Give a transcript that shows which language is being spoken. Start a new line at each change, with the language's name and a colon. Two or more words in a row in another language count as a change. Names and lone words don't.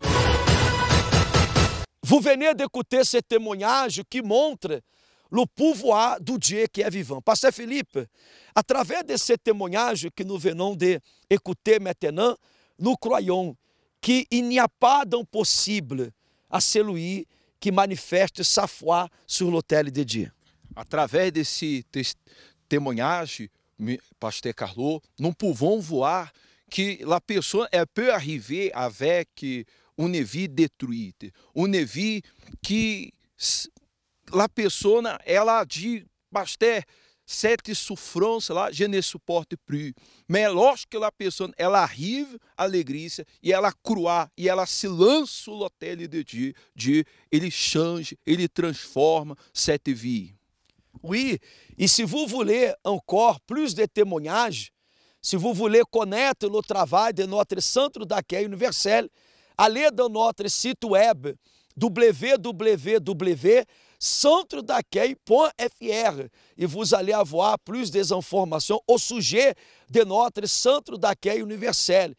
French: Vous venez d'écouter ce témoignage qui montre le pouvoir du Dieu qui est vivant. Pasteur Philippe, à travers de ce témoignage que nous venons d'écouter maintenant, nous croyons qu'il n'y a pas d'impossible à celui qui manifeste sa foi sur l'autel de Dieu.
Portuguese: Através desse
French: témoignage, Pasteur Carlo, nous pouvons voir que la personne peut arriver avec une vie détruite, une vie que la personne, ela dit, pasteur, cette souffrance là, je ne supporte plus. Mais lorsque la personne, ela arrive à l'église
Portuguese: e ela
French: croit,
Portuguese: e ela se lança
French: sur l'autel de Dieu, Dieu, ele change,
Portuguese: ele transforma
French: cette vie. Oui, et si vous voulez encore plus de témoignages, si vous voulez connaître le travail de notre Centre d'accueil universel, allez dans notre site web www.centredaccueil.fr et vous allez avoir plus des informations au sujet de notre centre d'accueil universel.